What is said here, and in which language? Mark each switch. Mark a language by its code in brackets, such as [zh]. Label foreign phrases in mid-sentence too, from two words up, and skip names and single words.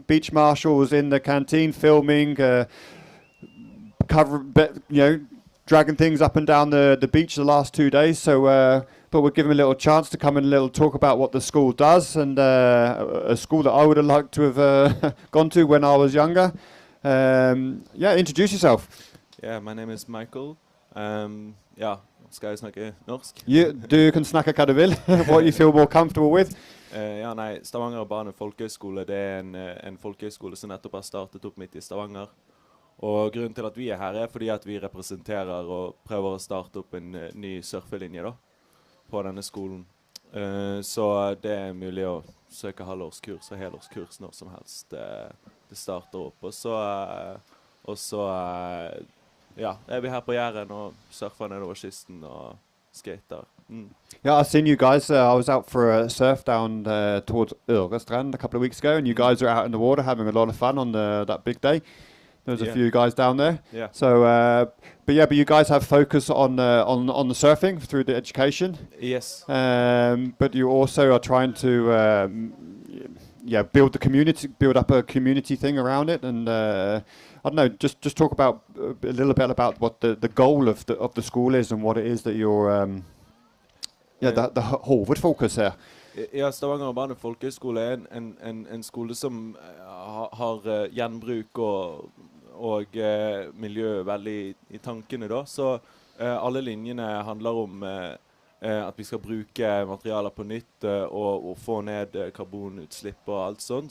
[en] Beach marshals in the canteen, filming, dragging things up and down the beach the last 2 days. So. But we'll give them a little chance to come in and talk about what the school does, and a school that I would have liked to have gone to when I was younger. Introduce yourself. Yeah, my name is Michael. [no] Skal jeg snakke norsk? Du kan snakke hva du vil. [en] What you feel more comfortable with. [no] Stavanger Barne Folkehøgskole, det en folkehøgskole som nettopp har startet opp midt i Stavanger. Og grunnen til at vi her fordi at vi representerer og prøver å starte opp en ny surfelinje da. På denne skolen. Så det mulig å søke halvårskurs og helårskurs når som helst det starter opp. Og så vi her på Jæren og surfer nedover kysten og skater. [en] Yeah, I've seen you guys. I was out for a surf down towards Ørestrand a couple of weeks ago, and you guys are out in the water having a lot of fun on that big day. There's a few guys down there. Yeah. So, but you guys have focus on the surfing through the education. Yes. But you also are trying to build the community, build up a community thing around it, and I don't know, just talk about a little bit about what the goal of the school is and what it is that you're the [no] hovedfokus her. Ja, Stavanger Barne Folkehøgskole en skole som har gjenbruk og miljø veldig i tankene da. Så alle linjene handler om at vi skal bruke materialer på nytt og få ned karbonutslipp og alt sånt.